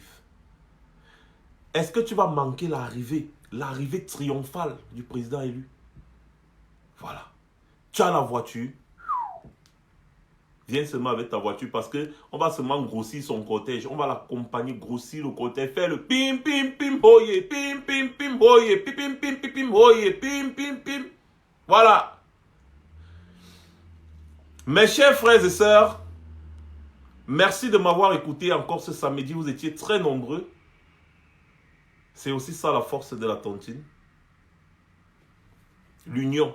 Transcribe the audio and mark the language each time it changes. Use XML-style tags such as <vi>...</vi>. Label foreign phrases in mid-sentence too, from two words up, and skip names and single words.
<fr>Est-ce que tu vas manquer l'arrivée triomphale du président élu? Voilà. Tu as la voiture. Viens seulement avec ta voiture parce que on va seulement grossir son cortège. On va l'accompagner, grossir le cortège, faire le pim pim pim hoye, pim pim pim hoye, pim pim pim pim pim hoye, pim pim pim. Voilà. Mes chers frères et sœurs, merci de m'avoir écouté encore ce samedi. Vous étiez très nombreux. C'est aussi ça la force de la tontine. L'union.</fr>